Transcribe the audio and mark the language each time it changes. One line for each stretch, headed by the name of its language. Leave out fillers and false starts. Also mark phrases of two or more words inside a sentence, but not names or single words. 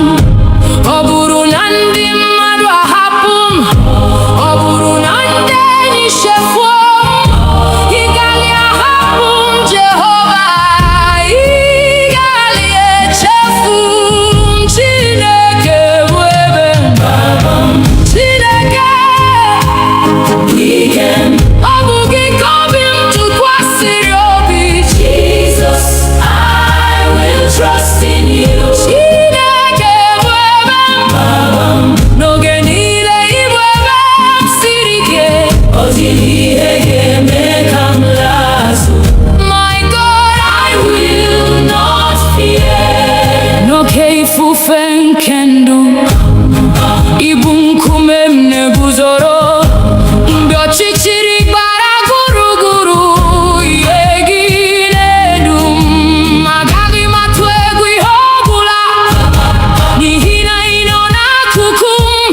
Igbo: Ọ bụrụ na ndị mmadụ ahapụ m, ọ bụrụ na ndị enyi chefuo m, ị gaghị ahapụ m, Jehova. Ị gaghị echefu m. Chineke bụ ebe mgbaba m. Chineke ọ bụ gị ka obi m tụkwasịrị obi.
English: Jesus, I will trust in you.
Igbo: Chineke bụ ebe mgbaba m. N'oge niile ị bụ ebe m siri ike. Ọ dịghị ihe ga-eme ka m laa azụ.
English: My God, I will not fear.
Igbo: N'oke ifufe nke ndụ, ị bụ nkume m na-eguzoro. Mgbe ọchịchịrị gbara gburugburu, ihe gị na-edu m. Agaghị m atụ egwu ihe ọbụla, n'ihi na ị nọ n'akụkụ m.